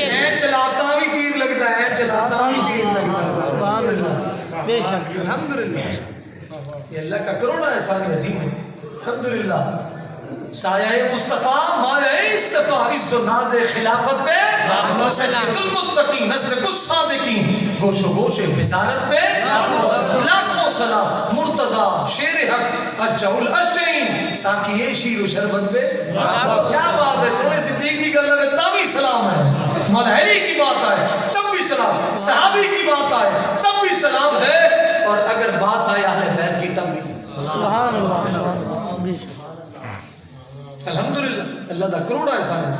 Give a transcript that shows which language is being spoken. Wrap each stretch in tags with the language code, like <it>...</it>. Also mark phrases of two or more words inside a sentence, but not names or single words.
<ur>میں چلاتا بھی تیر لگتا ہے چلاتا بھی تیر لگتا ہے.</ur> <ar>سبحان اللہ.</ar> <ur>بے شک الحمدللہ یہ اللہ کا کروڑا احسان عظیم ہے. الحمدللہ سایہ مصطفیٰ مایہ اصطفیٰ عز و ناز خلافت پہ سید المستقیم نزد الصادقین گوش و گوش وزارت پہ لاکھوں سلام مرتضی شیر حق اشجع الاشجعین ساقی شیر و شربت پہ کیا بات ہے</ur> <pa>سونے صدیق دی گل</pa> <ur>میں تب بھی سلام ہے مولا علی کی بات آئے تب بھی سلام صحابی کی بات آئے تب بھی سلام ہے اور اگر بات آئے اہل بیت کی تب بھی</ur> <ar>سبحان اللہ.</ar> <pa>الحمدللہ اللہ دا کروڑا احسان ہے.</pa>